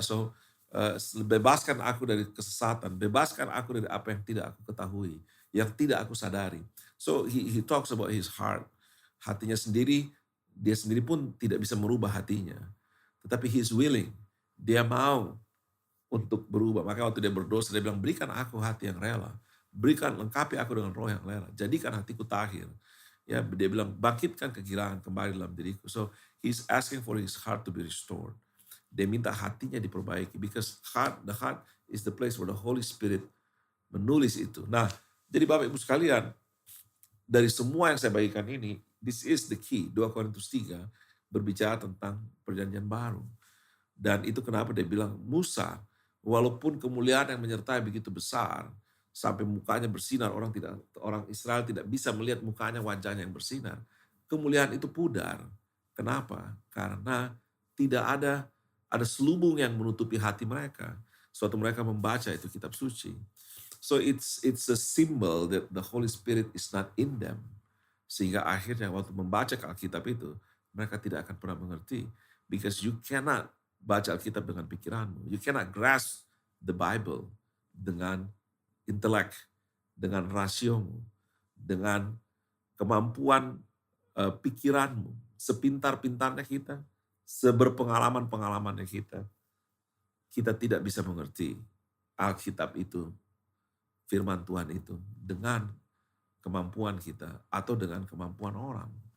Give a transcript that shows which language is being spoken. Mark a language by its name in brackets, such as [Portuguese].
[Indonesian] So, bebaskan aku dari kesesatan, bebaskan aku dari apa yang tidak aku ketahui, yang tidak aku sadari. [English] So, he talks about his heart. [Indonesian] Hatinya sendiri, dia sendiri pun tidak bisa merubah hatinya. Tetapi [English] he's willing, [Indonesian] dia mau untuk berubah. Maka waktu dia berdosa, dia bilang, berikan aku hati yang rela. Berikan, lengkapi aku dengan roh yang rela. Jadikan hatiku tahir. Ya, dia bilang, bangkitkan kegilaan kembali dalam diriku. [English] So, he's asking for his heart to be restored. [Indonesian] Dia minta hatinya diperbaiki. [English] Because the heart is the place where the Holy Spirit [Indonesian] menulis itu. Nah, jadi Bapak Ibu sekalian, dari semua yang saya bagikan ini, [English] this is the key. [Indonesian] 2 Korintus 3 berbicara tentang perjanjian baru. Dan itu kenapa dia bilang, Musa, walaupun kemuliaan yang menyertai begitu besar, sampai mukanya bersinar, orang Israel tidak bisa melihat mukanya, wajahnya yang bersinar. Kemuliaan itu pudar. Kenapa? Karena tidak ada selubung yang menutupi hati mereka. Suatu mereka membaca itu kitab suci. [English] So it's a symbol that the Holy Spirit is not in them. [Indonesian] Sehingga akhirnya waktu membaca Alkitab itu, mereka tidak akan pernah mengerti. [English] Because you cannot [Indonesian] baca Alkitab dengan pikiranmu. [English] You cannot grasp the Bible [Indonesian] dengan intelek, dengan rasiomu, dengan kemampuan pikiranmu, sepintar-pintarnya kita, seberpengalaman-pengalamannya kita tidak bisa mengerti Alkitab itu, firman Tuhan itu, dengan kemampuan kita atau dengan kemampuan orang.